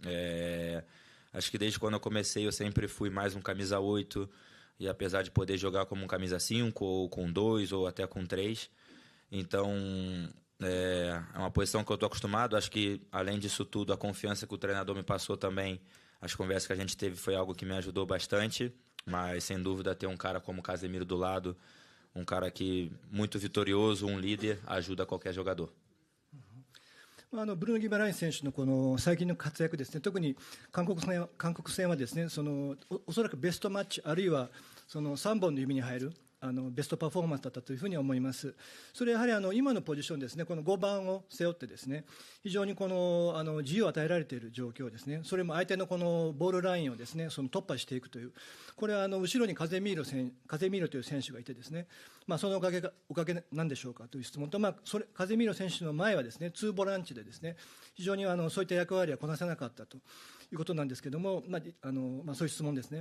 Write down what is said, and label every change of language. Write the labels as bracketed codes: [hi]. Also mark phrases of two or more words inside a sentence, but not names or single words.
[pt] Acho que desde quando eu comecei eu sempre fui mais um camisa 8, e apesar de poder jogar como um camisa 5, ou com 2, ou até com 3, então é uma posição que eu estou acostumado. Acho que além disso tudo, a confiança que o treinador me passou também, as conversas que a gente teve foi algo que me ajudou bastante, mas sem dúvida ter um cara como o Casemiro do lado, um cara que muito vitorioso, um líder, ajuda qualquer jogador. [ja] ブルーノ・ギマランイス選手のこの最近の活躍ですね、特に韓国戦はですねおそらくベストマッチあるいは3本の指に入るベストパフォーマンスだったというふうに思います。それはやはり今のポジションですね、この5番を背負ってですね非常にこの自由を与えられている状況ですね、それも相手のこのボールラインをですね突破していくという、これは後ろにカゼミーロという選手がいてですね、そのおかげなんでしょうかという質問と、カゼミーロ選手の前はですね2ボランチでですね非常にそういった役割はこなせなかったということなんですけども、そういう質問ですね。